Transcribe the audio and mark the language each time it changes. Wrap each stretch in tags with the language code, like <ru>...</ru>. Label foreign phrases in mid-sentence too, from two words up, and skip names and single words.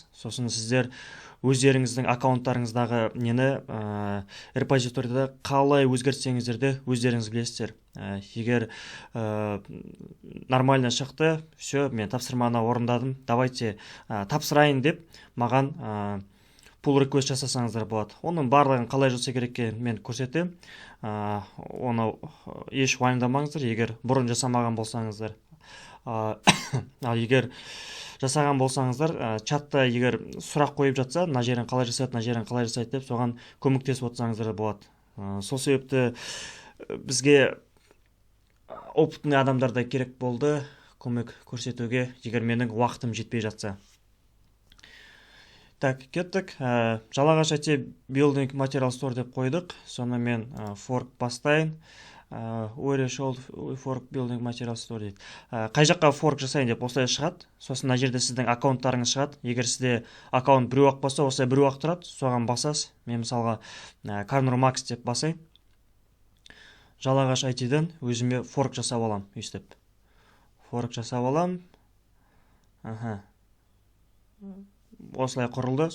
<kk>Сосын сіздер өздеріңіздің аккаунттарыңыздағы нені репозиторийда қалай өзгертсеңіздер де өздеріңіз білесіздер. Егер нормально шықты, все, мен тапсырманы орындадым, давайте тапсырайын деп маған</kk> <en>pull request</en> <kk>жасасаңыздар болады. Оның барлығын қалай жасау керекке мен көрсетемін. Оны еш уайымдамаңыздар, егер бұрын жасамаған болсаңыздар. Ал егер жасаған болсаңыздар, чатта егер сұрақ қойып жатса, мына жерін қалай жасайды, мына жерін қалай жасайды деп, соған көмектесіп отырсаңыздар болады. Сол себепті бізге опытный адамдар да керек болды көмек көрсетуге, егер менің уақытым жетпей жатса. Так, кеттік. Жалағаш IT Building Material Store деп қойдық. Сонымен fork бастайын.</kk> <en>Where should fork building material store дейді.</en> <kk>Қай жаққа fork жасайын деп осылай шығады. Сосын мына жерде сіздің аккаунттарыңыз шығады. Егер сізде аккаунт біреу-ақ болса, осылай біреу-ақ тұрады. Соған басасыз. Мен мысалға Carnor Max деп басайын. Жалағаш IT-ден өзіме fork жасап алам, өйстіп. Fork жасап алам. Осылай құрылды.</kk>